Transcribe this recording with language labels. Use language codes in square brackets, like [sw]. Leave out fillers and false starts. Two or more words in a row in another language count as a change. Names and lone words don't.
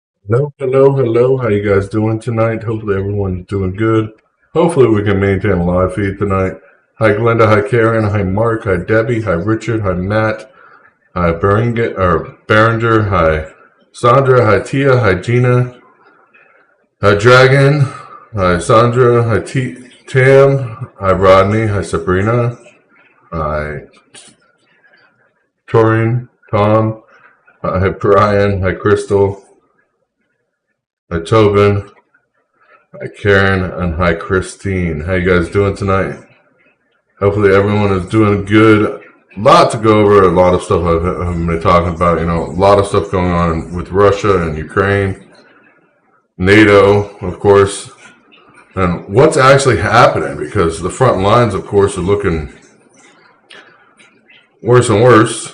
[en] Hello, hello, hello. How you guys doing tonight? Hopefully everyone's doing good. Hopefully we can maintain a live feed tonight. Hi Glenda, hi Karen, hi Mark, hi Debbie, hi Richard, hi Matt, hi Berenger, hi Sandra, hi Tia, hi Gina, hi Dragon, hi Sandra, hi Tam, hi Rodney, hi Sabrina, hi Torin, Tom, hi Brian, hi Crystal, hi Tobin, hi Karen, and hi Christine. How you guys doing tonight? Hopefully everyone is doing good. A lot to go over, a lot of stuff I've been talking about. A lot of stuff going on with Russia and Ukraine, NATO, of course, and what's actually happening because the front lines, of course, are looking worse and worse.